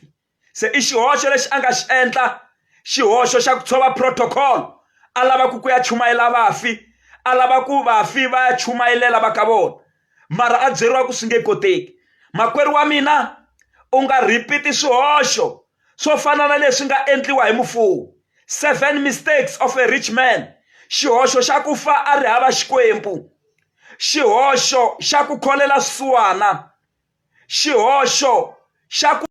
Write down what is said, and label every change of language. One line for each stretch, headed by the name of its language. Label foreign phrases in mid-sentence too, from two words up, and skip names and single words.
Tsonga: Se i xihoxo lexi a nga xi endla, xihoxo xa ku tshova protocol. A lava ku ya chumayela vafi, a lava ku vafi va ya chumayelela va ka vona, mara a byeriwa ku swi nge koteki. Makwerhu wa mina, u nga repeat swihoxo swo fana na leswi nga endliwa hi mufuwi.
English: 7 mistakes of a rich man.
Tsonga: Xihoxo xa ku fa a ri hava Xikwembu, xihoxo xa ku kholela swisuwana, xihoxo xa ku